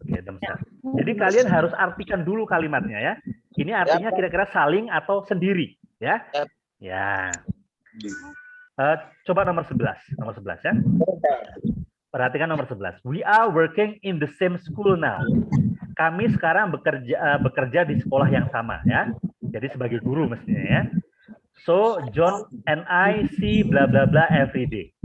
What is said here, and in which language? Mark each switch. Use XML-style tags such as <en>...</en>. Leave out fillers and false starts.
<id>Oke, themselves. Jadi kalian harus artikan dulu kalimatnya ya. Ini artinya kira-kira saling atau sendiri, ya? Ya. Coba nomor 11 ya. Perhatikan nomor 11.</id> <en>We are working in the same school now.</en> <id>Kami sekarang bekerja di sekolah yang sama ya. Jadi sebagai guru mestinya ya.</id> <en>So John and I see bla bla bla every day.</en>